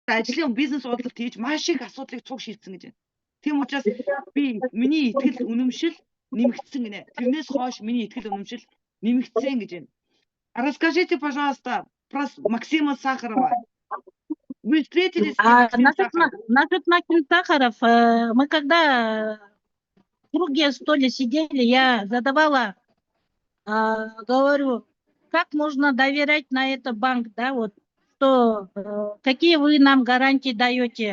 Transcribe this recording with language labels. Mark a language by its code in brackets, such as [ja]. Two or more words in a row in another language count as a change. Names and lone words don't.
[mn] ажлын бизнес уулзалт хийж маш их асуудлыг цуг шийдсэн гэж байна. Тийм учраас би миний итгэл үнэмшил нэмэгдсэн гинэ. Тэрнээс хойш миний итгэл үнэмшил нэмэгдсэн гэж байна. [ru] Расскажите, пожалуйста, про Максима Сахарова. Вы встретились с Максимом Сахаровым? Насчет Максима Сахаров, мы когда в круге столе сидели, я задавала, говорю, как можно доверять на это банк, да, вот, что, какие вы нам гарантии даете.